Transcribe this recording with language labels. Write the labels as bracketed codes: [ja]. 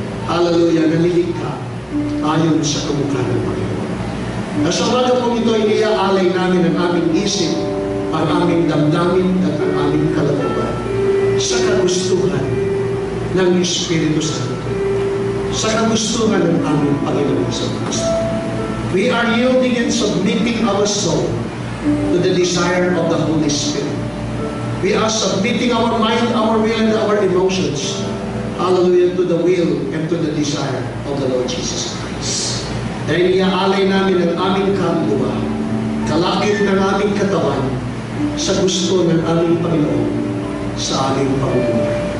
[tl] Hallelujah, nalilikha ayon sa kamukha ng Panginoon. Sa umaga po ito, iniaalay namin ang aming isip, ang aming damdamin at ang aming kalooban sa kagustuhan ng Espiritu Santo, sa kagustuhan ng aming Panginoon sa Kristo. [en] We are yielding and submitting our soul to the desire of the Holy Spirit. We are submitting our mind, our will, and our emotions, hallelujah, to the will and to the desire of the Lord Jesus Christ. [tl] Dahil iaalay namin ang aming kaluluwa, kalakip ng aming katawan, sa gusto ng aming Panginoon, sa aming pamumuhay.